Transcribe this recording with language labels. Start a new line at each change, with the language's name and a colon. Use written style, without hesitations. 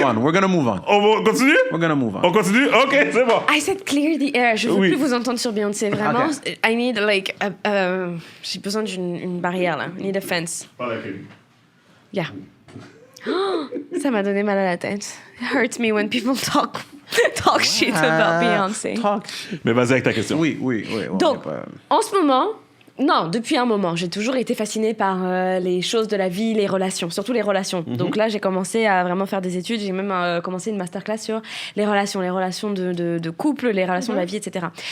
English: move on. We're gonna move on.
French: On continue?
English: We're gonna move on.
French: On continue? OK, c'est bon.
English: I said clear the air.
French: Je veux Oui. plus vous entendre sur Beyoncé. Vraiment, Ok.
English: I need like
French: j'ai besoin d'une barrière là.
English: I need a fence. Yeah.
French: Oh, ça m'a donné mal à la tête.
English: It hurts me when people talk shit about Beyoncé. Talk shit.
French: Mais vas-y avec ta question. Oui. on Donc, est pas- en ce moment, non, depuis un moment, j'ai toujours été fascinée par les choses de la vie, les relations, surtout les relations. Donc là, j'ai commencé à vraiment faire des études. J'ai même commencé une masterclass sur les relations de couple, les relations de la vie, etc.